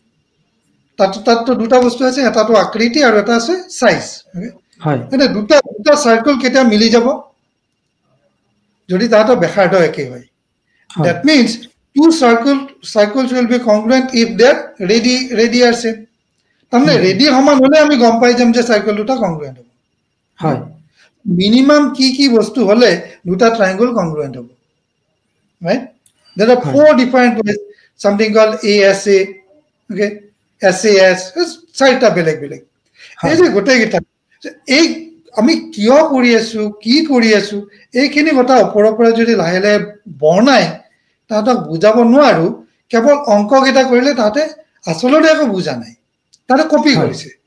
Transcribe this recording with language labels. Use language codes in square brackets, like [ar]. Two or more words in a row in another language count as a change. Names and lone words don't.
[as] তাততো দুটা বস্তু আছে এটাটো আকৃতি আৰু এটা আছে সাইজ মানে দুটা সাৰ্কেল কেতিয়া মিলি যাব যদি তাহাঁতৰ ব্যাসাৰ্ধ একে হয় [en] that means two circles will be congruent if their radii are same [as] তাৰমানে ৰেডি সমান হ'লে আমি গম পাই যাম যে সাৰ্কেল দুটা কংগ্ৰুৱেন্ট হ'ব হয় মিনিমাম কি বস্তু হ'লে দুটা ট্ৰায়াঙ্গল কংগ্ৰুৱেন্ট হ'ব [en] right there are four different ways something called ASA okay SAS [as] চাৰিটা বেলেগ বেলেগ এই যে গোটেইকেইটা এই আমি কিয় কৰি আছো কি কৰি আছো এইখিনি কথা ওপৰৰ পৰা যদি লাহে লাহে বৰ্ণাই তাহাঁতক বুজাব নোৱাৰো কেৱল অংককেইটা কৰিলে তাহাঁতে আচলতে একো বুজা নাই তাহাঁতে কপি কৰিছে